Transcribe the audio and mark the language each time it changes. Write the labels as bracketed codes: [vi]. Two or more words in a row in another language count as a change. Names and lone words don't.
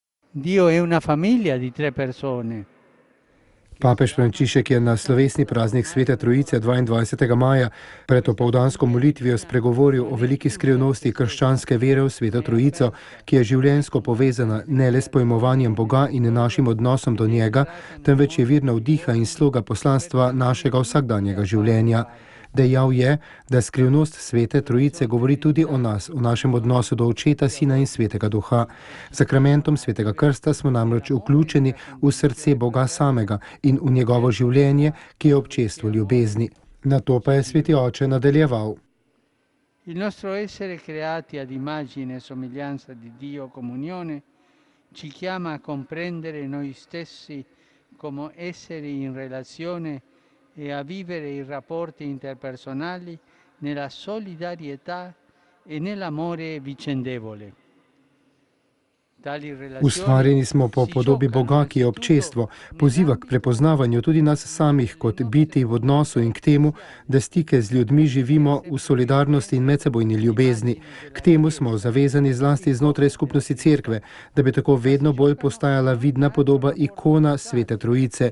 [it] Dio è una famiglia di tre persone. [sl] Papež Frančišek je na slovesni praznik Svete Trojice 22. maja pred opoldansko molitvijo spregovoril o veliki skrivnosti krščanske vere v Sveto Trojico, ki je življenjsko povezana ne le s pojmovanjem Boga in našim odnosom do njega, temveč je vir navdiha in sloga poslanstva našega vsakdanjega življenja. Dejal je, da skrivnost Svete Trojice govori tudi o nas, o našem odnosu do Očeta, Sina in Svetega Duha. Z sakramentom Svetega krsta smo namreč vključeni v srce Boga samega in v njegovo življenje, ki je občestvo ljubezni. Na to pa je Sveti Oče nadaljeval. [it] Il nostro essere creati ad immagine e somiglianza di Dio comunione ci chiama a comprendere noi stessi come esseri in relazione e a vivere i rapporti interpersonali nella solidarietà e nell'amore vicendevole. [sl] Ustvarjeni smo po podobi Boga, ki je občestvo, poziva k prepoznavanju tudi nas samih kot biti v odnosu in k temu, da stike z ljudmi živimo v solidarnosti in medsebojni ljubezni. K temu smo zavezani zlasti znotraj skupnosti Cerkve, da bi tako vedno bolj postajala vidna podoba ikona Svete Trojice.